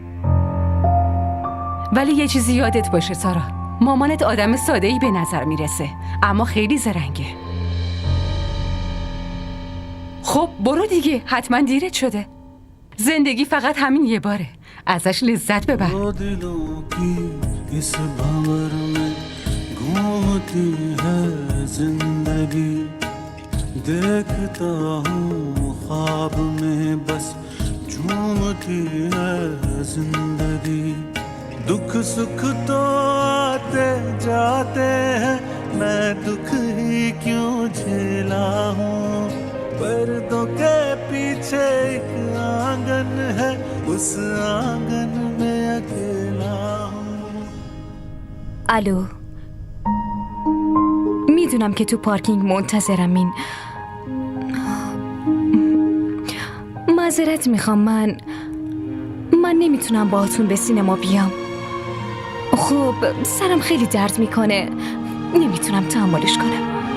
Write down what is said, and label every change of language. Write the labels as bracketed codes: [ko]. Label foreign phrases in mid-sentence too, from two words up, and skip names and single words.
[fa] ولی یه چیزی یادت باشه سارا، مامانت آدم ساده‌ای به نظر میرسه، اما خیلی زرنگه. خب برو دیگه، حتما دیرت شده. زندگی فقط همین یه باره، ازش لذت ببر. [hi] दो दिलों की इस भंवर में घूमती है जिंदगी, देखता हूँ ख्वाब में बस झूमती है जिंदगी. दुख सुख तो आते जाते हैं, मैं दुख ही क्यों झेला हूँ. पर्दों के पीछे एक आंगन है, उस आंगन में अकेला हूँ. [fa] الو میدونم که تو پارکینگ منتظرم. معذرت میخوام، من نمیتونم باهاتون به سینما بیام. خب سرم خیلی درد میکنه، نمیتونم تحملش کنم.